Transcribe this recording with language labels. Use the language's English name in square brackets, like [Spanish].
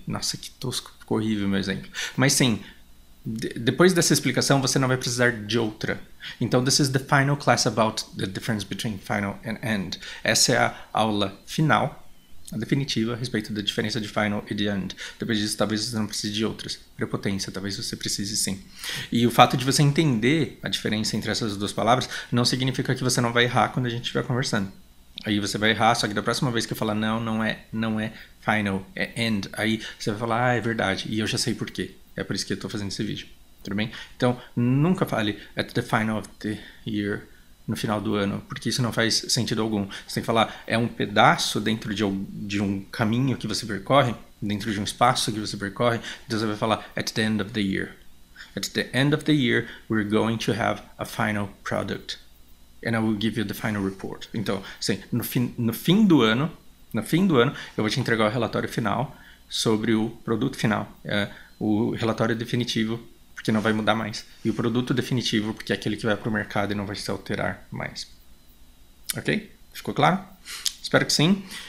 [Portuguese] Nossa, que tosco, ficou horrível o meu exemplo. Mas sim, depois dessa explicação, você não vai precisar de outra. Então, [English] this is the final class about the difference between final and end. [Portuguese] Essa é a aula final, a definitiva, a respeito da diferença de final e de end. Depois disso, talvez você não precise de outras. Prepotência, talvez você precise sim. E o fato de você entender a diferença entre essas duas palavras não significa que você não vai errar quando a gente estiver conversando. Aí você vai errar, só que da próxima vez que eu falar não é final, é end. Aí você vai falar, é verdade, e eu já sei por quê. É por isso que eu tô fazendo esse vídeo, tudo bem? Então, nunca fale [English] at the final of the year, [Portuguese] no final do ano, porque isso não faz sentido algum. Você tem que falar, é um pedaço dentro de um caminho que você percorre, dentro de um espaço que você percorre, então você vai falar [English] at the end of the year. At the end of the year, we're going to have a final product. And I will give you the final report. [Portuguese] Então, assim, no fim do ano, eu vou te entregar o relatório final sobre o produto final. O relatório definitivo, porque não vai mudar mais. E o produto definitivo, porque é aquele que vai para o mercado e não vai se alterar mais. Ok? Ficou claro? Espero que sim.